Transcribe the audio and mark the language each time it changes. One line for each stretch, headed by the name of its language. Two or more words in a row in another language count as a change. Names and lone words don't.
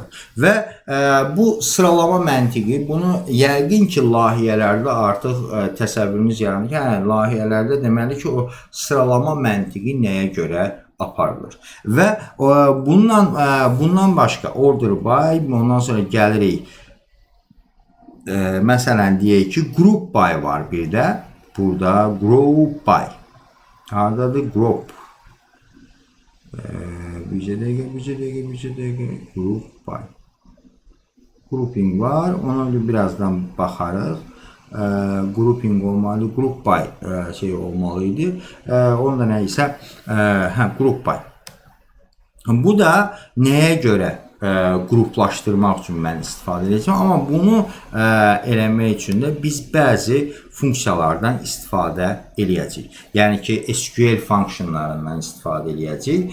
Azerbaijani: Və bu sıralama məntiqi, bunu yəqin ki, layihələrdə artıq təsəvvürünüz yaranır ki, layihələrdə deməli ki, o sıralama məntiqi nəyə görə aparılır. Və bundan başqa
English: order by,
Azerbaijani: ondan sonra gəlirik. Məsələn, deyək ki,
English: group by
Azerbaijani: var bir də. Burada
English: group by.
Azerbaijani: Haradadır? Group. Bircə dəqiqə.
English: Group by.
Azerbaijani: Grouping var. Ona birazdan baxarıq. Grouping olmalı.
English: Group by
Azerbaijani: şey olmalıydı. Onda nə isə
English: group by.
Azerbaijani: Bu da nəyə görə qruplaşdırmaq üçün mən istifadə edəcəm. Amma bunu eləmək üçün də biz bəzi funksiyalardan istifadə eləyəcəyik. Yəni ki, SQL funksiyonlarından istifadə eləyəcəyik.